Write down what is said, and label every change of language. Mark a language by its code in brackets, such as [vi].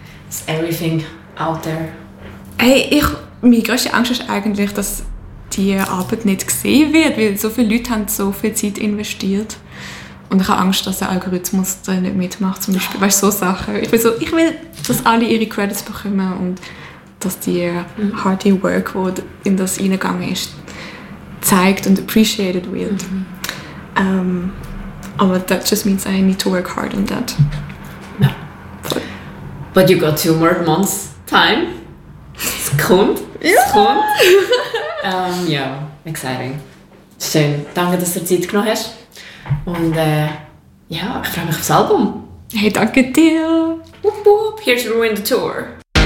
[en] Is everything out there? [de] Hey, meine grösste Angst ist eigentlich, dass die Arbeit nicht gesehen wird, weil so viele Leute haben so viel Zeit investiert. Und ich habe Angst, dass der Algorithmus da nicht mitmacht, zum Beispiel. Weißt du, so Sachen. Ich will, dass alle ihre Credits bekommen und dass die harte Work, die in das reingegangen ist, zeigt und appreciated wird. Mhm. [en] Aber that just means I need to work hard on that. [de] Ja. [en] But you got 2 more months time. [de] Es kommt. Ja. Es kommt. Ja, exciting. Schön. Danke, dass du dir Zeit genommen hast. Und ja, ich freue mich aufs Album. Hey, danke dir. [en] Whoop, whoop. Here's Ruin the Tour.